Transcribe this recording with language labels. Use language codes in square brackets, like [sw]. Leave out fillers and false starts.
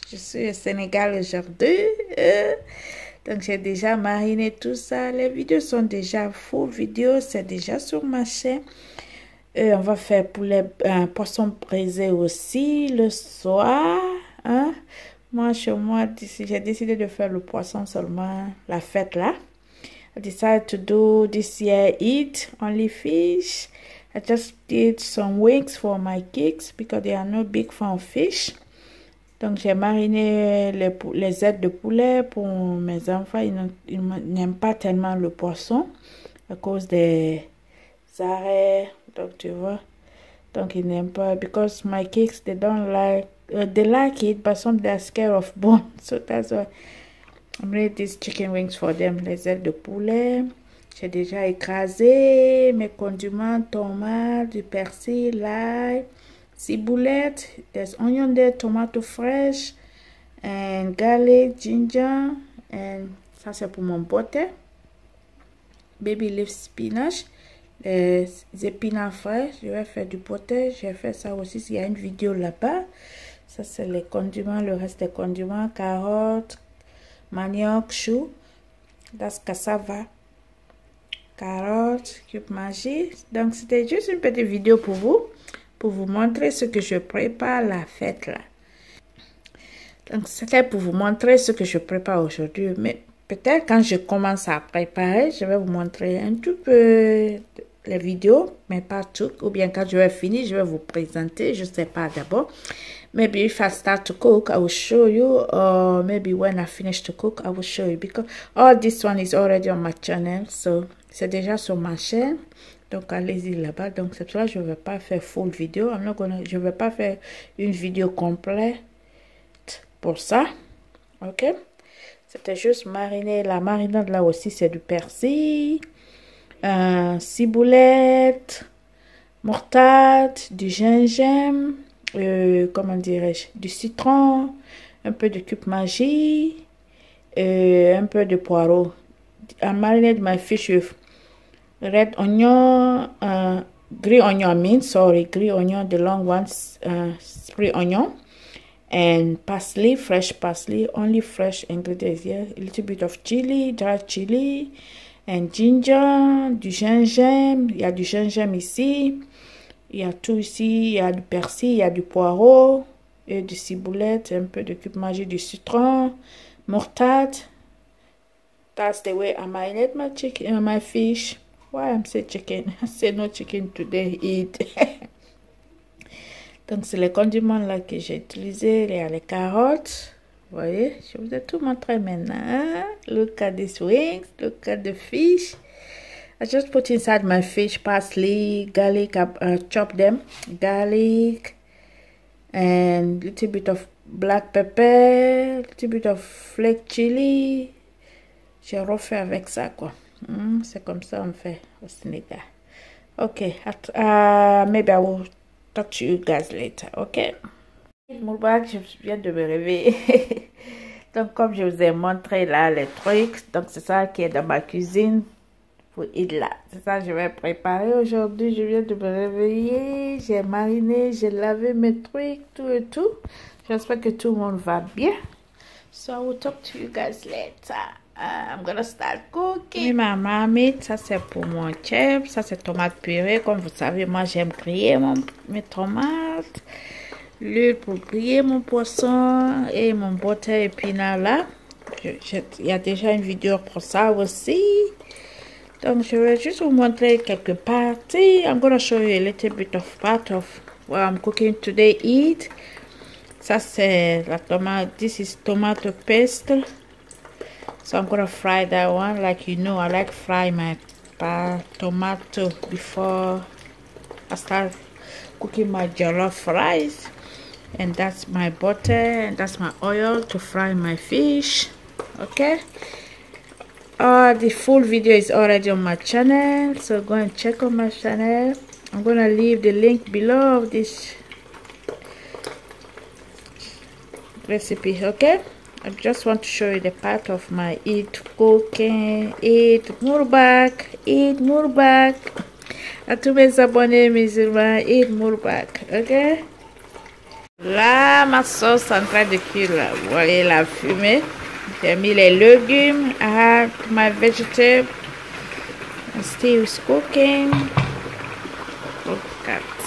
[fr] Je suis au Sénégal aujourd'hui. Donc j'ai déjà mariné tout ça. Les vidéos sont déjà full vidéos. C'est déjà sur ma chaîne. On va faire poulet, poisson braisé aussi le soir. Hein? Moi, chez moi, j'ai décidé de faire le poisson seulement, la fête là. [en] I decided to do this year eat only fish. I just did some wings for my kids because they are not big fan of fish. [fr] Donc, j'ai mariné les ailes de poulet pour mes enfants. Ils n'aiment pas tellement le poisson à cause des arrêts. Donc, tu vois. Donc, ils n'aiment pas. [en] Because my kids, they don't like, they like it, but some they are scared of bone. So, that's why I made these chicken wings for them. [fr] Les ailes de poulet. J'ai déjà écrasé mes condiments, tomates, du persil, l'ail, ciboulette. [en] There's onion there, tomato fresh, and garlic, ginger. [fr] And ça, c'est pour mon poté. [en] Baby leaf spinach. [fr] Les épinards frais, je vais faire du poté, j'ai fait ça aussi, il y a une vidéo là-bas. Ça c'est les condiments, le reste des condiments, carottes, manioc, chou, das cassava, carottes, cube magie. Donc c'était juste une petite vidéo pour vous montrer ce que je prépare la fête là. Donc c'était pour vous montrer ce que je prépare aujourd'hui, mais peut-être quand je commence à préparer, je vais vous montrer un tout peu les vidéos, mais pas tout. Ou bien quand je vais finir, je vais vous présenter. Je ne sais pas d'abord. [en] Maybe if I start to cook, I will show you. Or maybe when I finish to cook, I will show you. Because all this one is already on my channel. [fr] So, c'est déjà sur ma chaîne. Donc, allez-y là-bas. Donc, c'est pour ça que je ne vais pas faire full vidéo. Je ne vais pas faire une vidéo complète pour ça. OK? C'était juste mariner. La marinade là aussi, c'est du persil, ciboulette, moutarde, du gingembre, comment dirais-je, du citron, un peu de cube magie, un peu de poireau. [en] I marinate my fish with red onion, green onion, green onion, the long ones, spring onion. And parsley, fresh parsley, only fresh ingredients here. A little bit of chili, dry chili, and ginger, [fr] du gingembre. Il y a du gingembre ici. Il y a tout ici. Il y a du persil, il y a du poireau, et du ciboulette, un peu de cube magie, du citron, moutarde. [en] That's the way I marinate my chicken, my fish. Why I'm saying chicken? I say no chicken today. Eat. [fr] Donc, c'est les condiments là que j'ai utilisés. Il y a les carottes. Vous voyez, je vous ai tout montré maintenant. [en] Look at these wings. Look at the fish. I just put inside my fish parsley, garlic. I chop them. Garlic. And a little bit of black pepper. A little bit of flake chili. [fr] J'ai refait avec ça, quoi. C'est comme ça on fait au Sénégal. Ok. [en] Maybe I will talk to you guys later, ok? [fr] Moulbak, je viens de me réveiller. Donc, comme je vous ai montré là les trucs, donc c'est ça qui est dans ma cuisine pour Idla. C'est ça que je vais préparer aujourd'hui. Je viens de me réveiller, j'ai mariné, j'ai lavé mes trucs, tout et tout. J'espère que tout le monde va bien. [en] So, I will talk to you guys later. I'm gonna start cooking. [fr] Ma marmite, ça c'est pour mon chef, ça c'est tomate purée. Comme vous savez, moi j'aime griller mes tomates, l'huile pour griller mon poisson et mon butter épinard là. Il y a déjà une vidéo pour ça aussi. Donc je vais juste vous montrer quelques parties. [en] I'm gonna show you a little bit of part of what I'm cooking today. [fr] Eat. Ça c'est la tomate. [en] This is tomato paste. So I'm gonna fry that one. Like you know, I like fry my tomato before I start cooking my jollof rice. And that's my butter and that's my oil to fry my fish. Okay. The full video is already on my channel, so go and check on my channel. I'm gonna leave the link below of this recipe, okay? I just want to show you the part of my Eid cooking, Eid Mubarak, Eid Mubarak. [fr] À tous mes abonnés musulmans, Eid Mubarak, ok? Là, ma sauce est en train de cuire, là. Vous voyez la fumée. J'ai mis les légumes. [en] I have my vegetable. My stew is cooking. Look at.